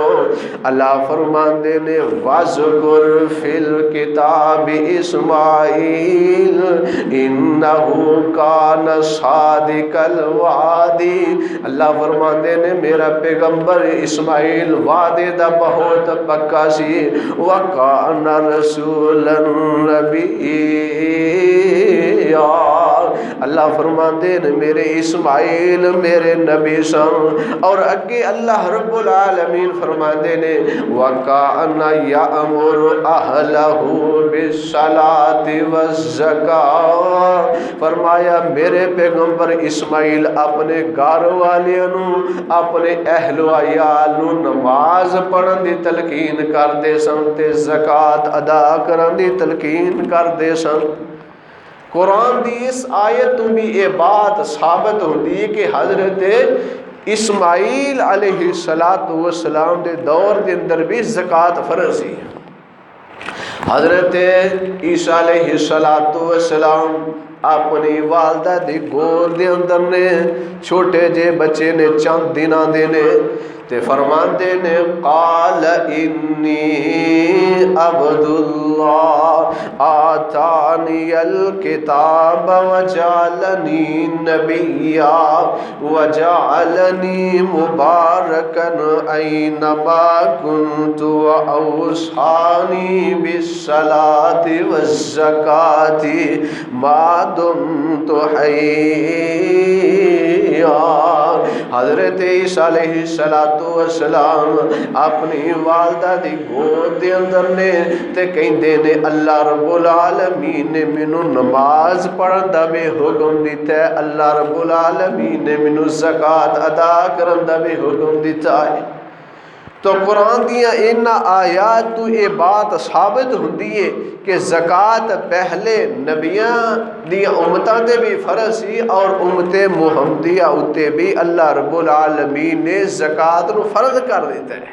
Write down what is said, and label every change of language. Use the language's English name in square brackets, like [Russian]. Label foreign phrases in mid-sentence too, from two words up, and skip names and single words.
[Punjabi] اللہ فرماندے نے [Arabic] وَاذْكُرْ فِي الْكِتَابِ اسماعیل اِنَّهُ كَانَ صَادِقَ الْوَعْدِ۔ [Punjabi] اللہ فرماندے نے میرا پیغمبر اسماعیل وعدے دا بہت پکا سی، [Arabic] وَكَانَ رَسُولًا نَبِيًّا۔ [Punjabi] اللہ فرماندے نے میرے اسماعیل میرے نبی سن۔ اور اگے اللہ [Arabic] رب العالمین [Punjabi] فرماندے نے [Arabic] وَكَانَ يَأْمُرُ أَهْلَهُ بِالصَّلَاةِ وَالزَّكَاةِ۔ [Punjabi] فرمایا میرے پیغمبر اسماعیل اپنے گھر والیاں اپنے اہل و عیال نو نماز پڑھن دی تلقین کردے سن تے زکات ادا کرن دی تلقین کردے سن۔ قرآن دی اس آیت تو [Urdu] بھی یہ بات ثابت ہوتی ہے کہ [Punjabi] حضرت اسماعیل [Arabic] علیہ السلام [Punjabi] دے دور دے اندر بھی زکات فرض سی۔ حضرت عیسیٰ [Arabic] علیہ السلام [Punjabi] اپنی والدہ دی گود دے اندر نے چھوٹے جے بچے نے چند دناں دے نے تے فرماندے نے [Arabic] قال انی عبد اللہ آتانی الکتاب وجعلنی نبیا وجعلنی مبارکا اینما کنت واوصانی بالصلاة والزکاة ما دمت حیا۔ [Punjabi] حضرت عیسیٰ [Arabic] علیہ السلام [Punjabi] اپنی والدہ دی گود دے اندر نے تے کہندے نے اللہ [Arabic] رب العالمین [Punjabi] نے مینوں نماز پڑھن دا بھی حکم دیتا ہے، اللہ [Arabic] رب العالمین [Punjabi] نے مینوں زکات ادا کرن دا بھی حکم دیتا ہے۔ تو قرآن دیا ان آیات تو یہ بات ثابت ہوندی ہے کہ زکات پہلے نبیاں دیا امتاں دے بھی فرض سی اور امت محمدیہ اتے بھی اللہ [Arabic] رب العالمین [Punjabi] نے زکات نو فرض کر دیتا ہے۔